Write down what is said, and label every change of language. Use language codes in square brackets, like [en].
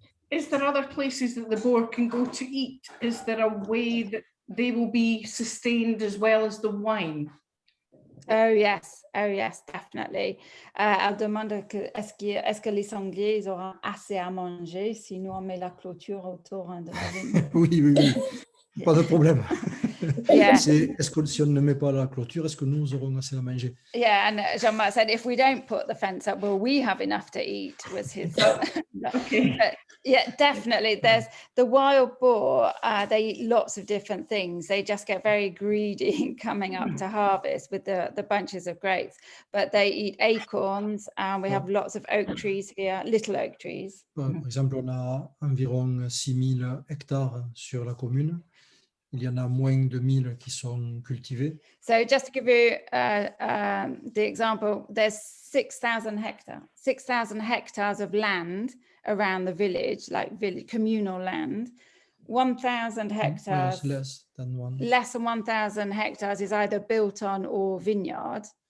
[en] Is there other places that the boar can go to eat? Is there a way that they will be sustained as well as the wine? Oh yes, definitely. [fr] Elle demande est-ce que les sangliers ils auront assez à manger si nous on met la clôture autour de la vigne? Oui, pas de problème. [en] Yeah. [fr] Est-ce que si on ne met pas la clôture, est-ce que nous aurons assez à manger? [en] Yeah, and Jean-Marc said, if we don't put the fence up, will we have enough to eat? Was his. Okay. But yeah, definitely. There's the wild boar. They eat lots of different things. They just get very greedy coming up to harvest with the bunches of grapes. But they eat acorns, and we have lots of oak trees here, little oak trees. [fr] Par exemple, on a environ 6000 hectares sur la commune. Il y en a moins de 1000 qui sont cultivés. [en] So just to give you the example, there's 6,000 hectares of land around the village, like communal land. 1,000 hectares, less than 1,000 hectares is either built on or vineyard.